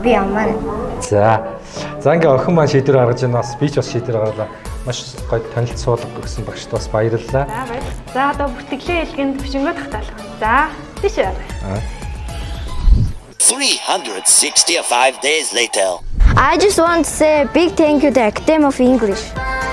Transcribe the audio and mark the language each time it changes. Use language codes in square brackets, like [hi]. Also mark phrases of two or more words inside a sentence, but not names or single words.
[mn] Би ямаар. За ингээ охин маань шийдвэр гаргаж байна. Бас би ч бас шийдвэр гаргалаа. Маш гоё танилцуулга гэсэн багшд бас баярлалаа. За баяр. За одоо бүртгэлийн хэлгийн төвшингөө татгалах. За тийш яа. [en] 365 days later. I just want to say a big thank you to Academy of English.